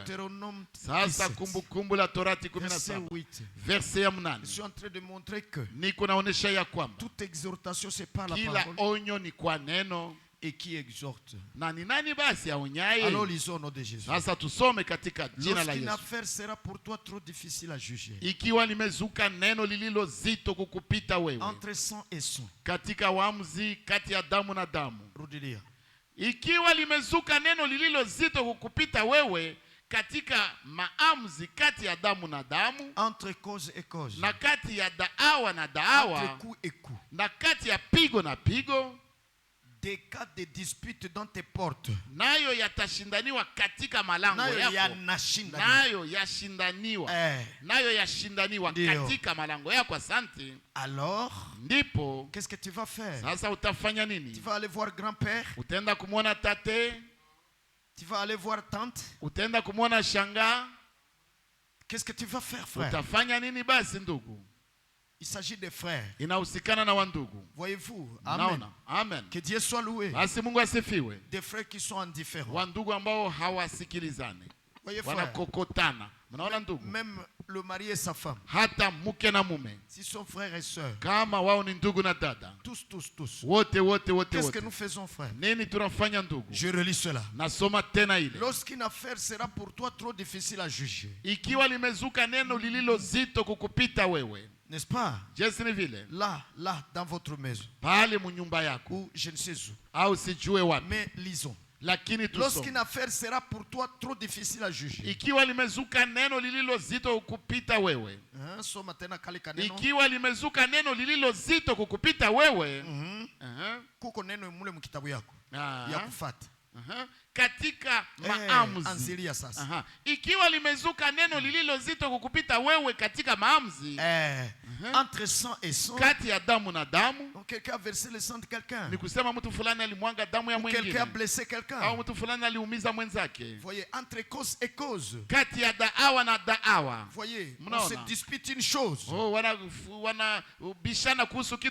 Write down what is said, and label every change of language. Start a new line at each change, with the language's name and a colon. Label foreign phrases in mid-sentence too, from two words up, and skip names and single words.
French: Deutéronome
Swahili: Sasa 17, Kumbukumbu la Torati
French: verset 17 8.
Swahili: verset ya 8.
French: Je suis en train de montrer que
Swahili: Niko naonesha ya kwamba
French: toute exhortation c'est par la
Swahili: kila
French: parole
Swahili: onyo ni kwa neno.
French: et qui exhorte.
Swahili: Na ni nani basi aonyaye?
French: Alors lisons au nom de Jésus.
Swahili: Sasa tusome katika jina la
French: Lorsqu'une
Swahili: Yesu.
French: affaire sera pour toi trop difficile à juger,
Swahili: Ikiwa limezuka neno lililo zito kukupita wewe
French: entre sang et sang,
Swahili: katika waamuzi kati ya damu na damu. rudilia. Ikiwa limezuka neno lililo zito kukupita wewe katika maamuzi kati ya damu na damu,
French: Entre cause et cause,
Swahili: na kati ya daawa na daawa,
French: entre coup et coup,
Swahili: na kati ya pigo na pigo,
French: des cas de dispute dans tes portes,
Swahili: nayo yatashindaniwa katika malango nayo yako. yanashindaniwa. Nayo yashindaniwa. Nayo yashindaniwa Ndio. katika malango yako. Asante.
French: Alors,
Swahili: Ndipo
French: qu'est-ce que tu vas faire?
Swahili: sasa utafanya nini?
French: Tu vas aller voir grand-père,
Swahili: Utaenda kumwona tate,
French: tu vas aller voir tante.
Swahili: utaenda kumwona shanga.
French: Qu'est-ce que tu vas faire, frère?
Swahili: Utafanya nini basi ndugu?
French: Il s'agit des frères.
Swahili: Inahusikana na wandugu.
French: Voyez-vous? Amen.
Swahili: Naona. Amen.
French: Que Dieu soit loué.
Swahili: Basi Mungu asifiwe.
French: Des frères qui sont indifférents.
Swahili: Wandugu ambao hawasikilizane,
French: Voyez, frère,
Swahili: wanakokotana. Mnaona ndugu?
French: même le mari et sa femme,
Swahili: Hata mke na mume,
French: s'ils sont frères et sœurs,
Swahili: kama wao ni ndugu na dada,
French: tous.
Swahili: wote
French: Qu'est-ce que
Swahili: wote,
French: nous faisons, frère?
Swahili: nini tunafanya ndugu?
French: Je relis cela.
Swahili: Nasoma tena ile.
French: Lorsqu'une affaire sera pour toi trop difficile à juger,
Swahili: Ikiwa limezuka neno lililo zito kukupita wewe,
French: n'est-ce pas?
Swahili: jinsi ni vile
French: Là, dans votre maison,
Swahili: pale munyumba yako
French: ou je ne sais où.
Swahili: au sijue wapi,
French: Mais lisons.
Swahili: lakini
French: Lorsqu'une
Swahili: tusome.
French: affaire sera pour toi trop difficile à juger,
Swahili: Ikiwa limezuka neno lililo zito kukupita wewe, hein, soma tena kale kaneno. ikiwa limezuka neno lililo zito kukupita wewe, Kuko neno mule mkitabu yako Ah. ya kufuata. katika maamuzi. Anzilia sasa. Ikiwa limezuka neno lililo zito kukupita wewe katika maamuzi,
French: Entre sang et sang,
Swahili: kati ya damu na damu,
French: donc quelqu'un a versé le sang de quelqu'un,
Swahili: ni kusema mtu fulani alimwanga damu ya
French: ou quelqu'un a
Swahili: mwingine,
French: blessé quelqu'un.
Swahili: au mtu fulani aliumiza mwenzake.
French: Voyez, entre cause et cause,
Swahili: Kati ya daawa na daawa,
French: voyez, on
Swahili: Mnaona?
French: se dispute une chose.
Swahili: wanabishana kuhusu kitu